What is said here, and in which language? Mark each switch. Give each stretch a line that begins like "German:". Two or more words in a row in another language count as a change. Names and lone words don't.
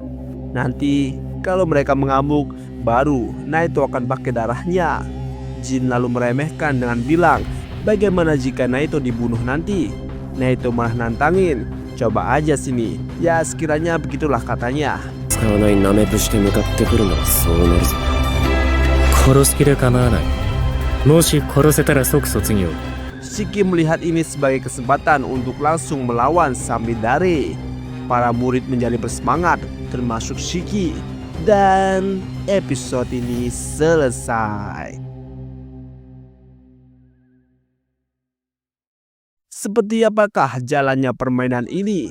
Indonesian: Nanti, kalau mereka mengamuk, baru Naito akan pakai darahnya. Jin lalu meremehkan dengan bilang, bagaimana jika Naito dibunuh nanti? Naito malah nantangin, coba aja sini. Ya sekiranya begitulah katanya.
Japanese: 使わないナメプして向かってくるならそうなるぞ。殺す気で構わない。もし殺せたら即卒業。
Indonesian: Shiki melihat ini sebagai kesempatan untuk langsung melawan Samidare. Para murid menjadi bersemangat, termasuk Shiki. Dan episode ini selesai. Seperti apakah jalannya permainan ini?